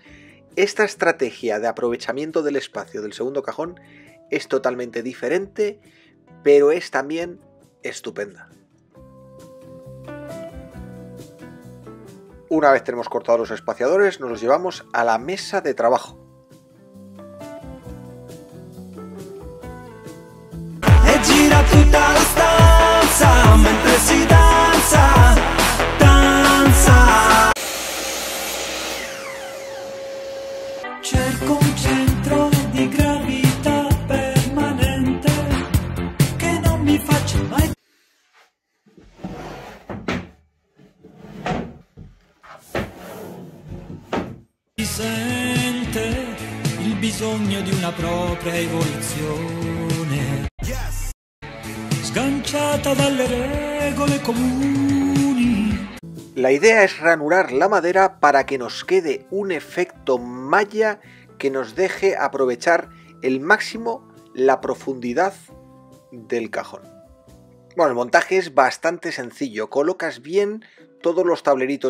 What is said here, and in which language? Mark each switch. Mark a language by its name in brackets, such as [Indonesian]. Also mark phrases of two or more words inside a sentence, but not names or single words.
[Spanish] Esta estrategia de aprovechamiento del espacio del segundo cajón es totalmente diferente, pero es también estupenda. Una vez tenemos cortados los espaciadores, nos los llevamos a la mesa de trabajo. [Italian] Gira tutta la stanza mentre si danza, danza. Cerco un centro di gravità permanente che non mi faccia mai. Si sente il bisogno di una propria evoluzione. Sganciata dalle regole comuni. [Spanish] La idea es ranurar la madera para que nos quede un efecto malla que nos deje aprovechar el máximo la profundidad del cajón. Bueno, el montaje es bastante sencillo, colocas bien todos los tableritos.